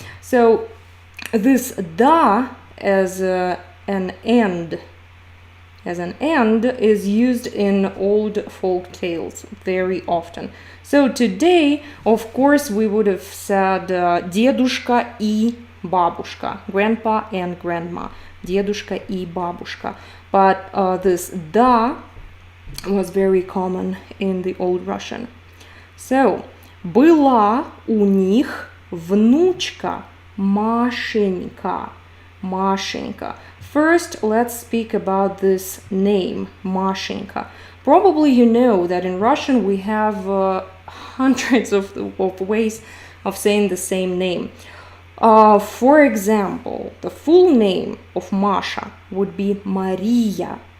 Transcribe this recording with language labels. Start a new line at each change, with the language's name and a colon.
English: So this da as an end is used in old folk tales very often. So today, of course, we would have said
Russian: дедушка и бабушка,
English: grandpa and grandma, дедушка и бабушка. But this da was very common in the old Russian.
Russian: So, была у них внучка Машенька.
English: Mashenka. First, let's speak about this name, Mashenka. Probably you know that in Russian we have hundreds of ways of saying the same name. For example, the full name of Masha would be Maria.